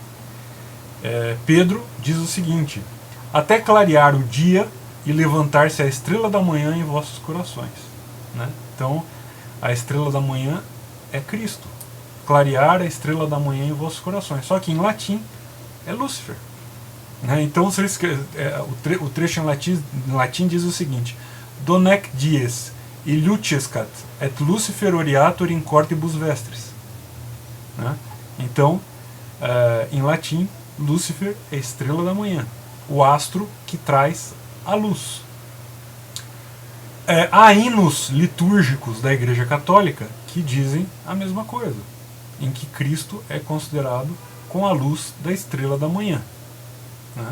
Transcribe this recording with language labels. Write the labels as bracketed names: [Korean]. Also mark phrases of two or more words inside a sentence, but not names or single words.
[Portuguese] Pedro diz o seguinte: até clarear o dia e levantar-se a estrela da manhã em vossos corações, né? Então, a estrela da manhã é Cristo. Clarear a estrela da manhã em vossos corações. Só que em latim é Lúcifer, né? Então, o trecho em latim diz o seguinte: [Latin] Donec dies illucescat et Lucifer oriator in cortibus vestris, [Portuguese] né? Então, em latim, Lúcifer é a estrela da manhã, o astro que traz a luz. Há hinos litúrgicos da Igreja Católica que dizem a mesma coisa, em que Cristo é considerado com a luz da estrela da manhã, né?